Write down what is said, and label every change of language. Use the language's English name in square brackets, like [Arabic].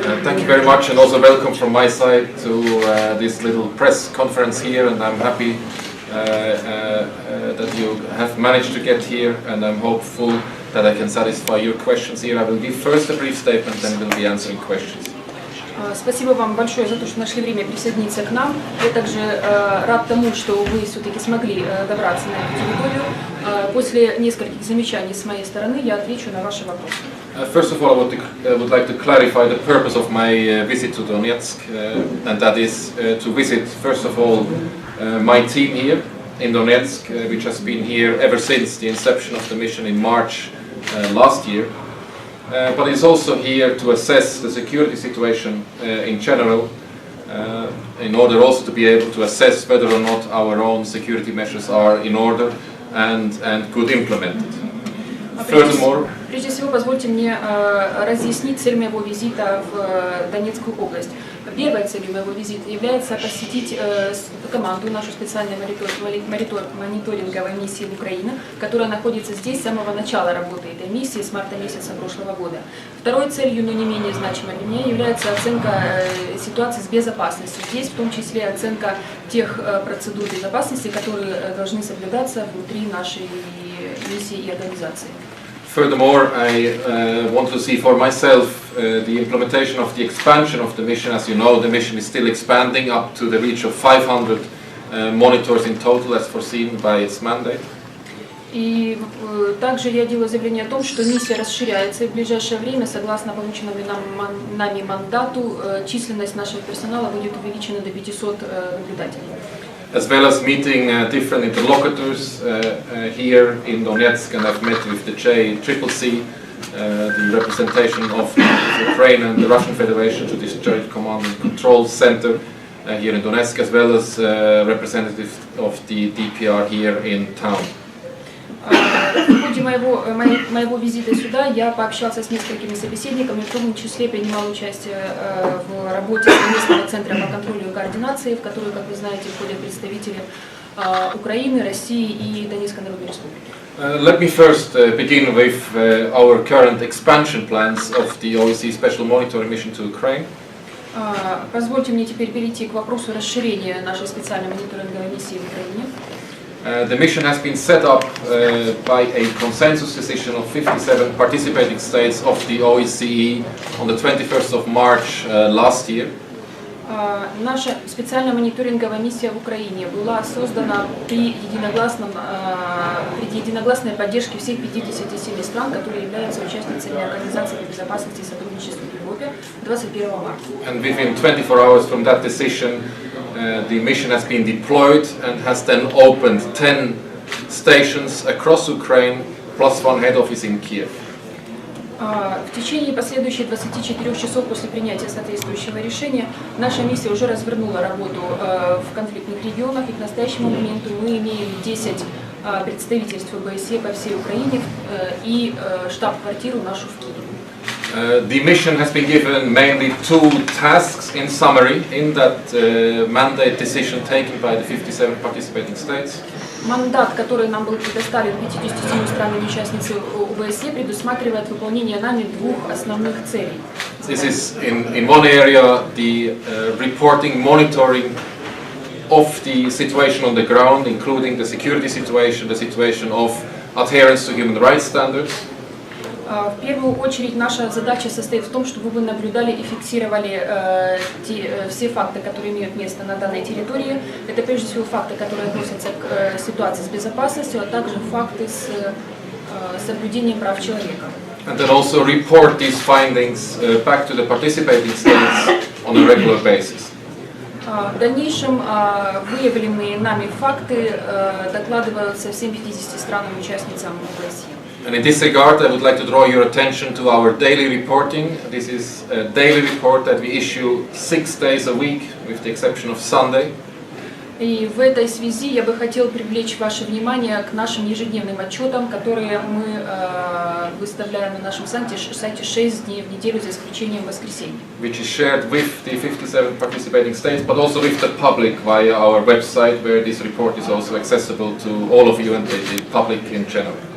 [English] Thank you very much, and also welcome from my side to this little press conference here, and I'm happy that you have managed to get here, and I'm hopeful that I can satisfy your questions here. I will give first a brief statement, then we'll be answering questions. [Russian] Спасибо вам большое за то, что нашли время присоединиться к нам. Я также рад тому, что вы все-таки смогли добраться на эту территорию. После нескольких замечаний с моей стороны я отвечу на ваши вопросы. [English] First of all, I would like to clarify the purpose of my visit to Donetsk, and that is to visit, first of all, my team here in Donetsk, which has been here ever since the inception of the mission in March last year. But it's also here to assess the security situation in general, in order also to be able to assess whether or not our own security measures are in order and good implemented. Furthermore, [Russian] прежде всего, позвольте мне разъяснить цель моего визита в Донецкую область. Первой целью моего визита является посетить команду, нашу специальную мониторинговой миссии в Украине, которая находится здесь с самого начала работы этой миссии, с марта месяца прошлого года. Второй целью, но не менее значимой для меня, является оценка ситуации с безопасностью. Здесь в том числе оценка тех процедур безопасности, которые должны соблюдаться внутри нашей миссии и организации. [English] Furthermore, I want to see for myself the implementation of the expansion of the mission. As you know, the mission is still expanding up to the reach of 500 monitors in total, as foreseen by its mandate. [Russian] И также я делаю заявление о том, что миссия расширяется, и в ближайшее время, согласно полученному нами мандату, численность нашего персонала будет увеличена до 500 наблюдателей. [English] As well as meeting different interlocutors here in Donetsk, and I've met with the JCCC, the representation of Ukraine and the Russian Federation to this Joint Command and Control Center here in Donetsk, as well as representatives of the DPR here in town. [Russian] В ходе моего визита сюда я пообщался с несколькими собеседниками, в том числе принимал участие в работе совместного центра по контролю и координации, в который, как вы знаете, входят представители Украины, России и Донецкой Народной Республики. [English] Let me first begin with our current expansion plans of the ОБСЕ Special Monitoring Mission to Ukraine. [Russian] Позвольте мне теперь перейти к вопросу расширения нашей специальной мониторинговой миссии в Украине. [English] The mission has been set up by a consensus decision of 57 participating states of the OSCE on the 21st of March last year. [Russian] Наша специальная мониторинговая миссия в Украине была создана при единогласной поддержке всех 57 стран, которые являются участницами Организации по безопасности и сотрудничеству в Европе 21 марта. [English] And within 24 hours from that decision, the mission has been deployed and has then opened 10 stations across Ukraine, plus one head office in Kiev. [Russian] В течение последующих 24 часов после принятия соответствующего решения наша миссия уже развернула работу в конфликтных регионах, и к настоящему моменту мы имеем 10 представительств ОБСЕ по всей Украине и штаб-квартиру нашу в Киеве. [English] The mission has been given mainly two tasks in summary in that mandate decision taken by the 57 participating states. [Russian] Мандат, который нам был предоставлен 57 странами-участницей ОБСЕ, предусматривает выполнение нами двух основных целей. [English] This is in one area the reporting, monitoring of the situation on the ground, including the security situation, the situation of adherence to human rights standards. [Russian] В первую очередь наша задача состоит в том, чтобы вы наблюдали и фиксировали все факты, которые имеют место на данной территории. Это прежде всего факты, которые относятся к ситуации с безопасностью, а также факты с соблюдением прав человека. [English] And then also report these findings back to the participating states on a regular basis. [Russian] В дальнейшем выявленные нами факты докладываются всем 50 странам-участницам ОБСЕ. [English] And in this regard, I would like to draw your attention to our daily reporting. This is a daily report that we issue 6 days a week, with the exception of Sunday. [Russian] И в этой связи я бы хотел привлечь ваше внимание к нашим ежедневным отчетам, которые мы выставляем на нашем сайте 6 дней в неделю, за исключением воскресенья. [English] Which is shared with the 57 participating states, but also with the public via our website, where this report is also accessible to all of you and the public in general.